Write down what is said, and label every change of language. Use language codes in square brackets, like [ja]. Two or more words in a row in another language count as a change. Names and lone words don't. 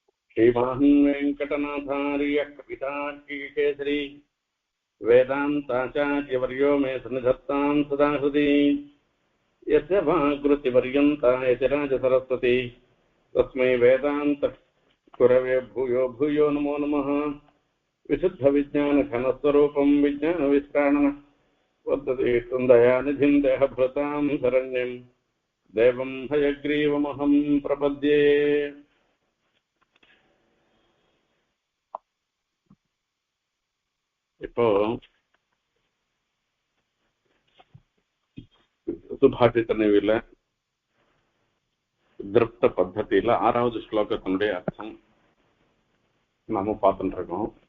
[sa] श्रीमान् वेङ्कटनाथार्यः कवितार्किकेसरी वेदान्ताचार्यवर्यो मे सन्निधत्तां सदा हृदि यस्य वाग्वृत्तिपर्यन्ता यतिराजसरस्वती तस्मै वेदान्तगुरवे भूयो भूयो नमो नमः। विशुद्धविज्ञानघनस्वरूपं विज्ञानविश्राणन वर्तते दयानिधिं देहभृतां शरण्यं देवं हयग्रीवमहं प्रपद्ये। [ta] இப்போ சுபாஷித நிவில திருப்த பத்ததியில 6வது ஸ்லோகத்தினுடைய அர்த்தம் நாம பார்த்துட்டு இருக்கோம்.